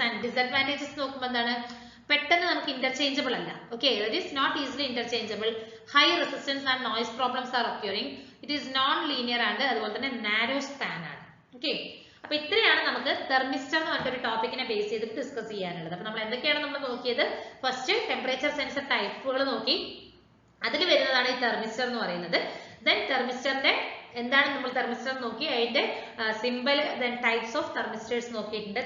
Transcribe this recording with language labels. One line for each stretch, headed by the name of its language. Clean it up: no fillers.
English: And disadvantages
Malayalam: നോക്കുമ്പോൾ എന്താണ്? പെട്ടെന്ന് നമുക്ക് ഇന്റർചേഞ്ചബിൾ അല്ല.
English: Okay, it is not easily interchangeable. High resistance and noise problems are occurring. It is non-linear and
Malayalam: അതുപോലെ തന്നെ
English: narrow span ആണ്.
Malayalam: ഓക്കെ, അപ്പൊ ഇത്രയാണ് നമുക്ക് തെർമിസ്റ്റർ എന്ന് പറഞ്ഞൊരു ടോപ്പിക്കിനെ ബേസ് ചെയ്തിട്ട് ഡിസ്കസ് ചെയ്യാനുള്ളത്. അപ്പൊ നമ്മൾ എന്തൊക്കെയാണ് നമ്മൾ നോക്കിയത്? ഫസ്റ്റ് ടെമ്പറേച്ചർ സെൻസർ ടൈപ്പുകൾ നോക്കി, അതിൽ വരുന്നതാണ് ഈ തെർമിസ്റ്റർ എന്ന് പറയുന്നത്. ദെൻ തെർമിസ്റ്ററിന്റെ എന്താണ് നമ്മൾ തെർമിസ്റ്റർ നോക്കി, അതിന്റെ simple, then types of thermistors നോക്കിയിട്ടുണ്ട്.